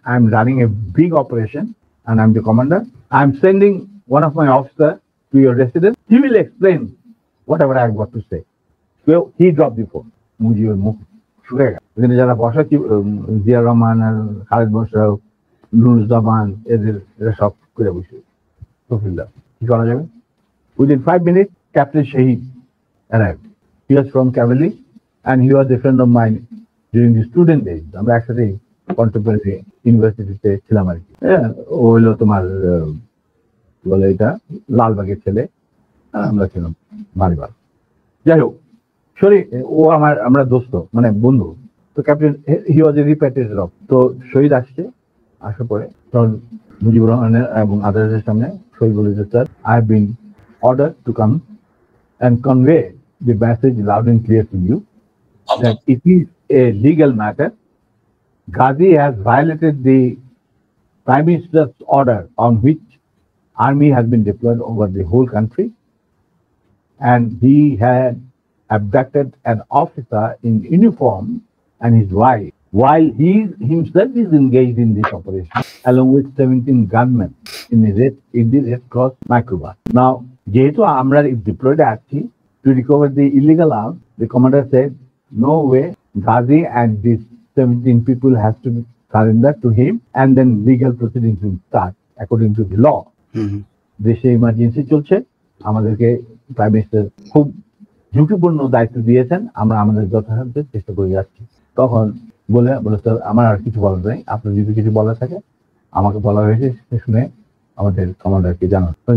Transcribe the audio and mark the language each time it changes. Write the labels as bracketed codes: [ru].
[en] I'm running a big operation and I'm the commander. I'm sending one of my officers to your residence. He will explain whatever I've got to say. So he dropped the phone. [bn] মুজিবের মুখ শুয়ে গেল। এখানে যারা বসা জিয়া রহমান আর খালেদ মোশাররফ, নুরুজ্জামান, এরা সব করে বসে তফিলদার কি করা যাবে। [en] Within 5 minutes, Captain Shahid arrived. He was from Cavalry and he was a friend of mine during the student days. [bn] আমরা একসাথে কন্টেম্পোরারি ইউনিভার্সিটিতে ছিলাম আর কি। ও হলো তোমার বলে এটা লালবাগের ছেলে, আমরা ছিলাম বাড়িবার। যাই হোক, সরি, ও আমরা দোস্ত মানে বন্ধু। [en] তো captain he was a repatriated of. [bn] তো শহীদ আসছে, আসার পরে তখন মুজিবুর রহমানের এবং আদালতের সামনে শহীদ বলেছে, sir, [en] I have been ordered to come and convey the message loud and clear to you that it is a legal matter. Ghazi has violated the Prime Minister's order on which army has been deployed over the whole country, and he had abducted an officer in uniform and his wife while he himself is engaged in this operation along with 17 gunmen in the Red Cross microbus. Now, [bn] যেহেতু আমরা diploid আছি [en] to recover the illegal arms, the commander said, no way, Ghazi and these 17 people has to surrender to him and then legal proceedings will start according to the law. [bn] দেশে emergency চলছে, আমাদেরকে prime minister খুব ঝুঁকিপূর্ণ দায়িত্ব দিয়েছেন, আমরা আমাদের যথাসাধ্য চেষ্টা করে যাচ্ছি। তখন বলে স্যার, আমার আর কিছু বলার নেই, আপনার যদি কিছু বলার থাকে আমাকে বলা হয়েছে, শুনে আমাদের কমান্ডারকে জানান।